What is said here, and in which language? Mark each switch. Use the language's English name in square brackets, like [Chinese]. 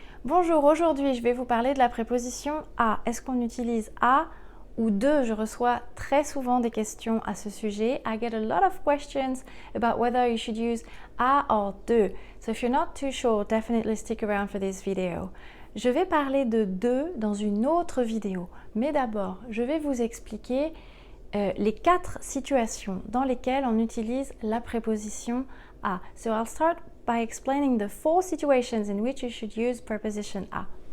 [French] Bonjour, aujourd'hui je vais vous parler de la préposition à. Est-ce qu'on utilise à ou de? Je reçois très souvent des questions à ce sujet. [English] I get a lot of questions about whether you should use à or de. So if you're not too sure, definitely stick around for this video. [French] Je vais parler de dans une autre vidéo, mais d'abord je vais vous expliquer les 4 situations dans lesquelles on utilise la préposition à. [English] So I'll start by explaining the 4 situations in which you should use preposition à.